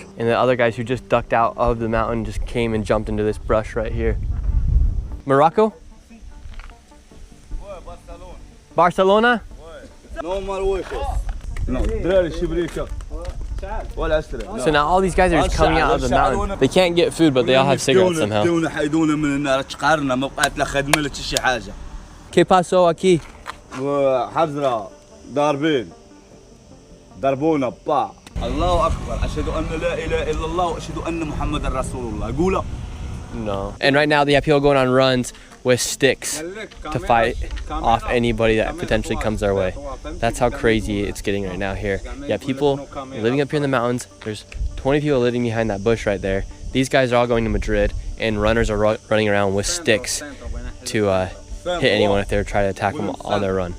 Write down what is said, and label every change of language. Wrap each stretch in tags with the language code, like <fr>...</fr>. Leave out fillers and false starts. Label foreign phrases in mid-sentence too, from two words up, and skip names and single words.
<en>And the other guys who just ducked out of the mountain just came and jumped into this brush right here. Morocco? Barcelona? No, So now all these guys are just coming out of the mountain. They can't get food, but they all have cigarettes somehow.</en> <es>¿Qué pasó aquí?</es> <ar>حزرة ضاربين ضربونا با الله أكبر أشهد أن لا إله إلا الله وأشهد أن محمد رسول الله قوله.</ar> <en>No. And right now they have people going on runs with sticks to fight off anybody that potentially comes their way. That's how crazy it's getting right now here. You have people living up here in the mountains. There's 20 people living behind that bush right there. These guys are all going to Madrid, and runners are running around with sticks to hit anyone if they try to attack them on their run.</en>